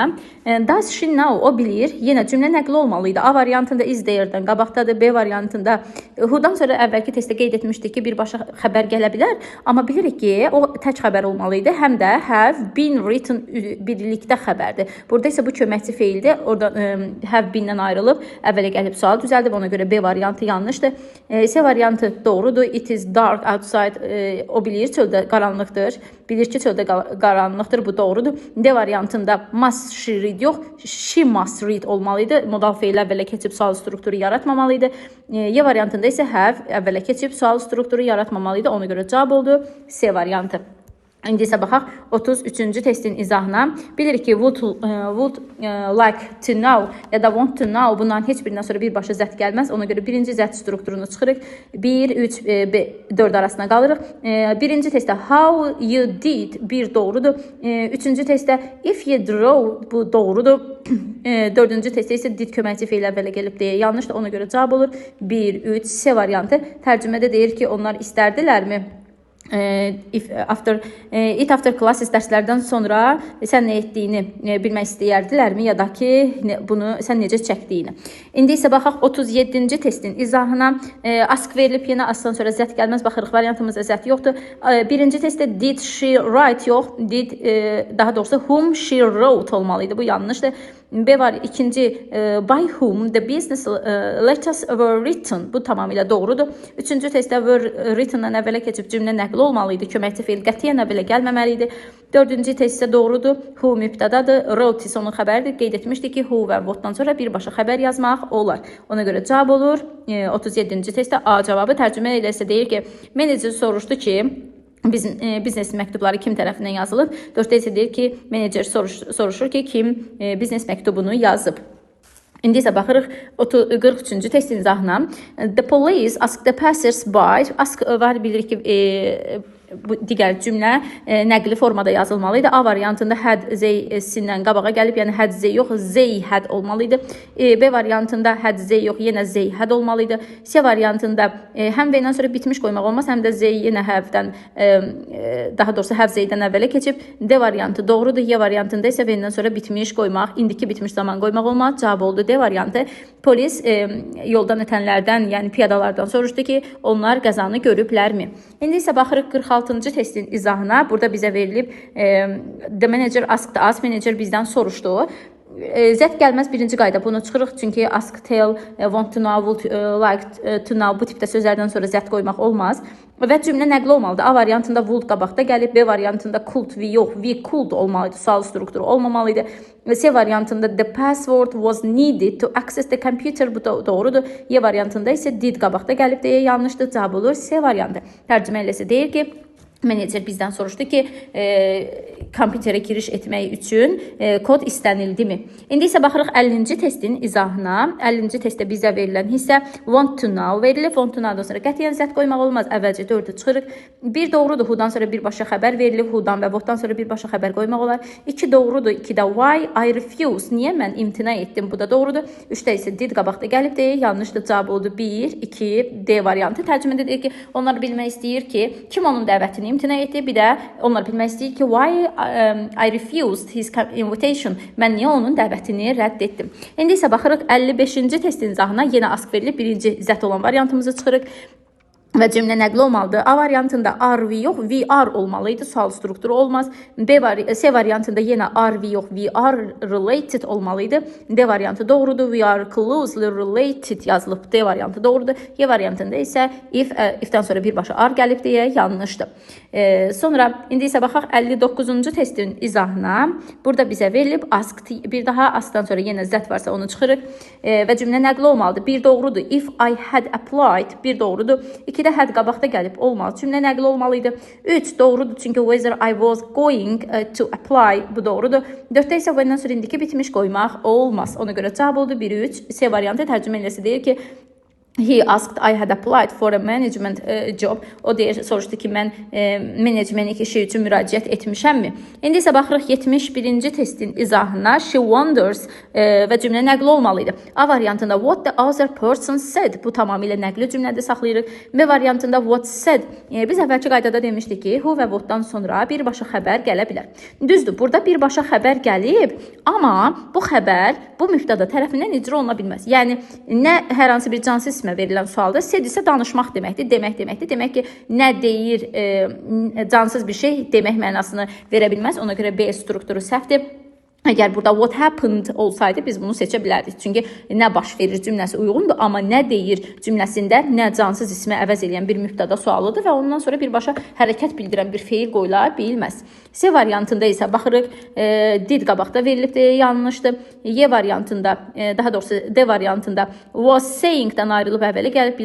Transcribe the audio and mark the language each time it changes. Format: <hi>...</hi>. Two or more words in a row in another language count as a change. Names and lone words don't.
<en>Does she know?</en> <az>O bilir. Yenə cümlə nəqli olmalıydı. A variantında</az> <en>is there-</en> <az>dən qabaqdadır. B variantında who-dan sonra əvvəlki testdə qeyd etmişdik ki, birbaşa xəbər gələ bilər. Amma bilirik ki, o tək xəbər olmalıydı. Həm də</az> <en>have been written</en> <az>birlikdə xəbərdir. Burada isə bu köməkçi feildir. Orada</az> <en>have been-</en> <az>dən ayrılıb, əvvələ gəlib sual düzəldib. Ona görə B variantı yanlışdır. C variantı doğrudur.</az> <en>It is dark outside.</en> <az>O bilir, çöldə qaranlıqdır. Bilir ki, çöldə qaranlıqdır. Bu doğrudur. D variantında</az> <en>must she read</en> <az>yox,</az> <en>she must read</en> <az>olmalıydı. Modal feil əvvələ keçib sual strukturu yaratmamalıydı. Y variantında isə have əvvələ keçib sual strukturu yaratmamalıydı. Ona görə cavab oldu C variantı. İndi isə baxaq 33-cü testin izahına. Bilirik ki,</az> <en>would like to know</en> <az>ya da</az> <en>want to know,</en> <az>bundan heç birindən sonra birbaşa zət gəlməz. Ona görə birinci zət strukturunu çıxırıq. 1, 3, 4 arasına qalırıq. Birinci testdə</az> <en>how you did,</en> <az>bir doğrudur. Üçüncü testdə</az> <en>if you draw,</en> <az>bu doğrudur. Dördüncü testdə isə did köməkçi feil əvvələ gəlib deyə yanlışdır. Ona görə cavab olur 1, 3, C variantı. Tərcümədə deyir ki, onlar istərdilərmi?</az> <en>It after classes</en> <az>dərslərdən sonra sən nə etdiyini bilmək istəyərdilərmi, ya da ki, bunu sən necə çəkdiyini. İndi isə baxaq 37-ci testin izahına. Ask verilib, yenə asdan sonra zət gəlməz. Baxırıq, variantımızda zət yoxdur. Birinci testdə</az> <en>did she write</en> <az>yox, did, daha doğrusu</az> <en>whom she wrote</en> <az>olmalıydı. Bu yanlışdır. B var, ikinci</az> <en>by whom the business letters were written.</en> <az>Bu tamamilə doğrudur. Üçüncü testdə</az> <en>were written-</en> <az>dan əvvələ keçib cümlə nəqli olmalıydı. Köməkçi feil qətiyyən əvvələ gəlməməlidir. Dördüncü test isə doğrudur. Who mübtədadır, wrote isə onun xəbəridir. Qeyd etmişdik ki, who və whatdan sonra birbaşa xəbər yazmaq olar. Ona görə cavab olur 37-ci testdə A cavabı. Tərcümə eləsə deyir ki, menecer soruşdu ki, biznes məktubları kim tərəfindən yazılıb? 4-də isə deyir ki, menecer soruşur ki, kim biznes məktubunu yazıb. İndi isə baxırıq 43-cü testin izahına.</az> <en>The police asked the passers-by.</en> <az>Ask var, bilirik ki, bu digər cümlə nəqli formada yazılmalıydı. A variantında</az> <en>had zey-</en> <az>sindən qabağa gəlib, yəni</az> <en>had zey</en> <az>yox,</az> <en>zey had</en> <az>olmalıydı. B variantında</az> <en>had zey</en> <az>yox, yenə</az> <en>zey had</en> <az>olmalıydı. C variantında həm və ilə sonra bitmiş qoymaq olmaz, həm də zey yenə həvdən, daha doğrusu həv zeydən əvvələ keçib. D variantı doğrudur. Y variantında isə və ilə sonra bitmiş qoymaq, indiki bitmiş zaman qoymaq olmaz. Cavab oldu D variantı. Polis yoldan ötənlərdən, yəni piyadalardan soruşdu ki, onlar qəzanı görüblərmi? İndi isə baxırıq 46-cı testin izahına. Burada bizə verilib</az> <en>the manager asked us,</en> <az>menecer bizdən soruşdu. Zət gəlməz birinci qayda, bunu çıxırıq, çünki ask, tell,</az> <en>want to know, would like to know</en> <az>bu tipdə sözlərdən sonra zət qoymaq olmaz. Və cümlə nəqli olmalıdır. A variantında would qabaqda gəlib, B variantında could, we yox,</az> <en>we could</en> <az>olmalıydı, sual strukturu olmamalıydı. C variantında</az> <en>the password was needed to access the computer,</en> <az>bu doğrudur. Y variantında isə did qabaqda gəlib deyə yanlışdır, cavab olur C variantı. Tərcümə eləsə deyir ki, menecer bizdən soruşdu ki, kompüterə giriş etmək üçün kod istənildimi? İndi isə baxırıq 50-ci testin izahına. 50-ci testdə bizə verilən hissə</az> <en>want to know</en> <az>verilib.</az> <en>Want to know-</en> <az>dan sonra qətiyyən zət qoymaq olmaz. Əvvəlcə 4-ü çıxırıq. 1 doğrudur. Who-dan sonra birbaşa xəbər verilib. Who-dan və what-dan sonra birbaşa xəbər qoymaq olar. 2 doğrudur. 2-də</az> <en>why I refuse.</en> <az>Niyə mən imtina etdim? Bu da doğrudur. 3-də isə did qabaqda gəlib deyə yanlışdır. Cavab oldu 1, 2, D variantı. Tərcümədə deyir ki, onlar bilmək istəyir ki, kim onun dəvətini imtina etdi. Bir də onlar bilmək istəyir ki,</az> <en>why I refused his invitation.</en> <az>Mən niyə onun dəvətini rədd etdim? İndi isə baxırıq 55-ci testin izahına. Yenə ask verilib. Birinci zət olan variantımızı çıxırıq. Və cümlə nəqli olmalıdır. A variantında</az> <en>are we</en> <az>yox,</az> <en>we are</en> <az>olmalıydı. Sual strukturu olmaz. C variantında yenə</az> <en>are we</en> <az>yox,</az> <en>we are related</en> <az>olmalıydı. D variantı doğrudur.</az> <en>We are closely related yazılıb.</en> <az>D variantı doğrudur. Y variantında isə if-dən sonra birbaşa are gəlib deyə yanlışdır. Sonra indi isə baxaq 59-cu testin izahına. Burada bizə verilib ask, bir daha askdan sonra yenə zət varsa onu çıxırıq. Və cümlə nəqli olmalıdır. Bir doğrudur.</az> <en>If I had applied,</en> <az>bir doğrudur. 2-də had qabaqda gəlib olmaz. Cümlə nəqli olmalıydı. 3 doğrudur, çünki</az> <en>whether I was going to apply,</en> <az>bu doğrudur. 4-də isə when-dən sonra indiki bitmiş qoymaq olmaz. Ona görə cavab oldu 1-3. C variantı tərcümə eləsi deyir ki,</az> <en>he asked I had applied for a management job.</en> <az>O deyir, soruşdu ki, mən menecmenlik işi üçün müraciət etmişəmmi? İndi isə baxırıq 71-ci testin izahına.</az> <en>She wonders</en> <az>və cümlə nəqli olmalıydı. A variantında</az> <en>what the other person said.</en> <az>Bu tamamilə nəqli cümlədə saxlayırıq. B variantında</az> <en>what said.</en> <az>Biz əvvəlki qaydada demişdik ki, who və what-dan sonra birbaşa xəbər gələ bilər. Düzdür, burada birbaşa xəbər gəlib, amma bu xəbər bu mübtəda tərəfindən icra oluna bilməz. Yəni, nə hər hansı bir cansız verilən sualda said isə danışmaq deməkdir, demək deməkdir. Demək ki, nə deyir, cansız bir şey demək mənasını verə bilməz. Ona görə B strukturu səhvdir. Əgər burada</az> <en>what happened</en> <az>olsaydı biz bunu seçə bilərdik. Çünki nə baş verir cümləsi uyğundur, amma nə deyir cümləsində nə cansız ismi əvəz edən bir mübtəda sualıdır və ondan sonra birbaşa hərəkət bildirən bir feil qoyula bilməz. C variantında isə baxırıq, did qabaqda verilib deyə yanlışdır. Y variantında, daha doğrusu D variantında</az> <en>was saying-</en> <az>dən ayrılıb əvvələ gəlib.</az>